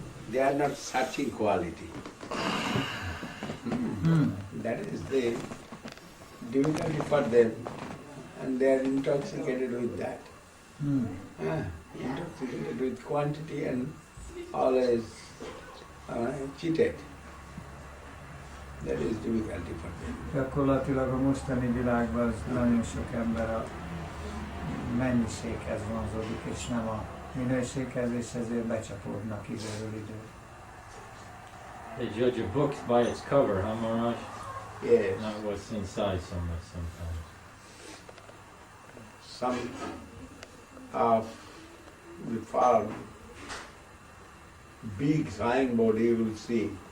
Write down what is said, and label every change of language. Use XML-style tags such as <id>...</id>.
<en>They are not searching quality. That is the difficulty for them, and they are intoxicated with that. Intoxicated with quantity and always cheated. That is difficulty for them.</en> <hu>Gyakorlatilag a mostani világban az nagyon sok ember a mennyiséghez vonzódik, és nem a minőséghez, és ezért becsapódnak időről időre.</hu> <en>They judge a book by its cover, huh, Maharaj? Yes. Not what's inside so much sometimes. Some of the farm, big signboard you will see.</en>